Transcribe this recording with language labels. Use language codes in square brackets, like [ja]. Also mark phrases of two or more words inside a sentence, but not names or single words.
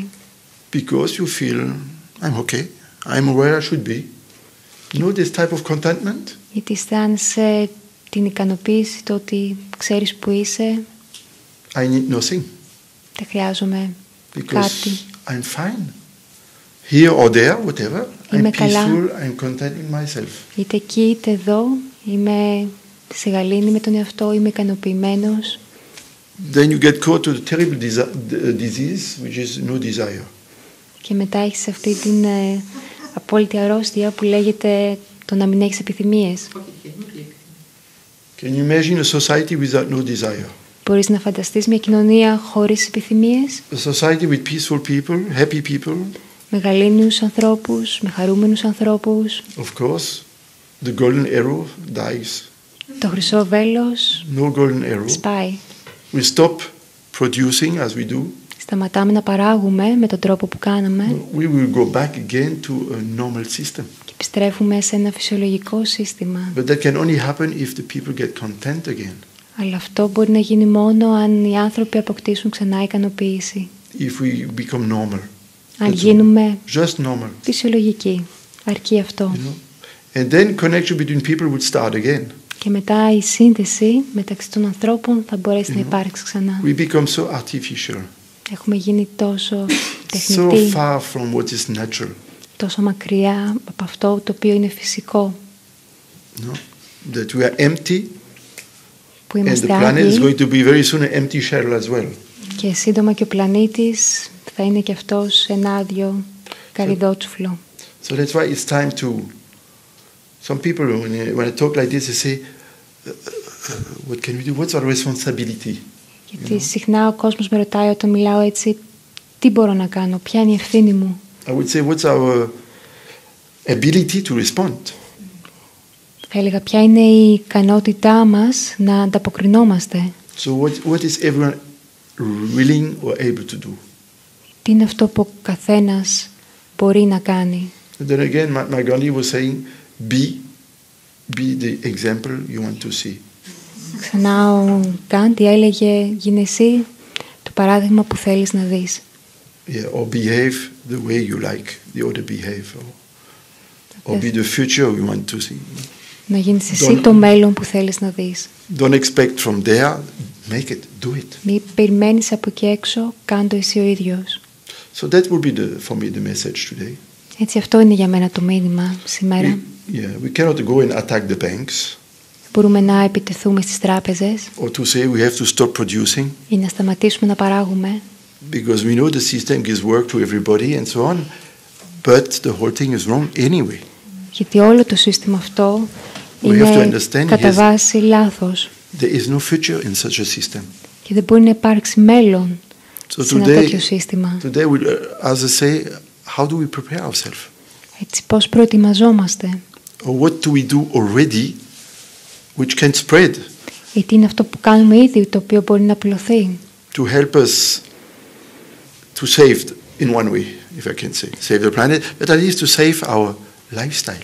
[en] because you feel, I'm okay, I'm where I should be. You know this type of contentment? [el] Γιατί αισθάνεσαι την ικανοποίηση, το ότι ξέρεις που είσαι, [en] I need nothing [el] δεν χρειάζομαι [en] because [el] κάτι. [en] I'm fine. Here or there, whatever, I'm [el] Είμαι καλά. [en] peaceful, I'm content with myself. [el] Είτε εκεί είτε εδώ, είμαι σε γαλήνη με τον εαυτό, είμαι ικανοποιημένος. [en] then you get caught to the terrible disease, which is no desire. [el] Και μετά έχεις αυτή την απόλυτη αρρώστια που λέγεται το να μην έχεις επιθυμίες. [en] Can you imagine a society without no desire? [el] Μπορείς να φανταστείς μια κοινωνία χωρίς επιθυμίες? [en] A society with peaceful people, happy people. [el] Με γαλήνιους ανθρώπους, με χαρούμενους ανθρώπους. [en] Of course, the golden arrow dies. [el] Το χρυσό βέλος [en] No golden arrow. [el] σπάει. [en] We stop producing as we do. [el] Σταματάμε να παράγουμε με τον τρόπο που κάναμε. [en] We will go back again to a normal system. [el] Και επιστρέφουμε σε ένα φυσιολογικό σύστημα. [en] But that can only happen if the people get content again. [el] Αλλά αυτό μπορεί να γίνει μόνο αν οι άνθρωποι αποκτήσουν ξανά ικανοποίηση. [en] If we become normal. [el] Αν γίνουμε [en] just normal. [el] Φυσιολογικοί. Αρκεί αυτό. [en] You know? And then connection between people would start again. [el] Και μετά η σύνδεση μεταξύ των ανθρώπων θα μπορέσει να υπάρξει ξανά. [en] We become so artificial. [el] Έχουμε γίνει τόσο τεχνητοί. [en] So far from what is natural. [el] Τόσο μακριά από αυτό το οποίο είναι φυσικό. [en] No? That we are empty. [el] Που [en] And the [el] είμαστε [en] planet is [el] άγιοι. [en] going to be very soon an empty shell as well. [el] Και σύντομα και ο πλανήτης θα είναι και αυτός ένα άδειο καρυδότσουφλο. [en] So that's why it's time to. Some people, when I talk like this, they say, "What can we do? What's our responsibility?" [el] Γιατί συχνά ο κόσμος με ρωτάει όταν μιλάω έτσι, τι μπορώ να κάνω, ποια είναι η ευθύνη μου. [en] I would say, what's our ability to respond? [el] Θα έλεγα ποια είναι η ικανότητά μας να ανταποκρινόμαστε. [en] So what is everyone willing or able to do? [el] Τι είναι αυτό που ο καθένας μπορεί να κάνει. [en] And then again, my Gandhi was saying, be the example you want to see. [el] Ξανά ο Γκάντι έλεγε, γίνε εσύ το παράδειγμα που θέλεις να δεις. [en] Yeah, or behave the way you like the other behave, or be the future you want to see. [el] Να γίνεις εσύ το μέλλον που θέλεις να δεις. [en] Don't expect from there, make it, do it. [el] Μην περιμένεις από εκεί έξω, κάν' το εσύ ο ίδιος. [en] So that will be for me the message today. [el] Έτσι αυτό είναι για μένα το μήνυμα σήμερα. [en] We cannot go and attack the banks. [el] Μπορούμε να επιτεθούμε στις τράπεζες [en] Or to say we have to stop producing. [el] Ή να σταματήσουμε να παράγουμε. [en] Because we know the system gives work to everybody and so on. But the whole thing is wrong anyway. [el] Γιατί όλο το σύστημα αυτό είναι κατά βάση λάθος. [en] There is no future in such a system. [el] Και δεν μπορεί να υπάρξει μέλλον σε ένα τέτοιο σύστημα. [en] Today, as I say, how do we prepare ourselves? [el] Έτσι, πώς προετοιμαζόμαστε? [en] Or what do we do already which can spread? [el] Ή τι είναι αυτό που κάνουμε ήδη, το οποίο μπορεί να πλωθεί? [en] To help us to save, in one way, if I can say, save the planet, but at least to save our lifestyle.